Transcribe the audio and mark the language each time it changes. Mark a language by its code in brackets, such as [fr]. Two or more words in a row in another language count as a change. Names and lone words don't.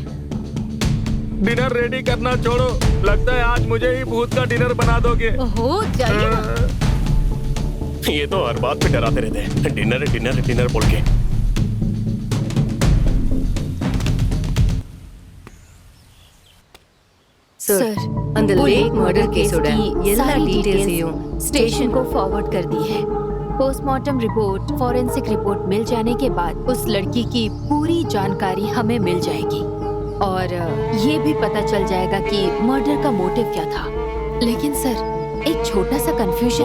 [en] dinner ready [hi] करना छोड़ो, लगता है आज मुझे ही भूत का डिनर बना दोगे। ओहो जाइए ना। ये तो हर बात पे डराते रहते हैं, [en] dinner dinner dinner [hi] बोल के। सर, [ta] அந்த [en] lake murder [ta] கேஸோட எல்லா [hi] सारी [ta] டீடைல்ஸையும் [hi] स्टेशन को फॉरवर्ड कर दी है। [en] postmortem report, forensic report [hi] मिल जाने के बाद उस लड़की की पूरी जानकारी हमें मिल जाएगी और ये भी पता चल जाएगा कि मर्डर का मोटिव क्या था। लेकिन सर, एक छोटा सा कंफ्यूजन।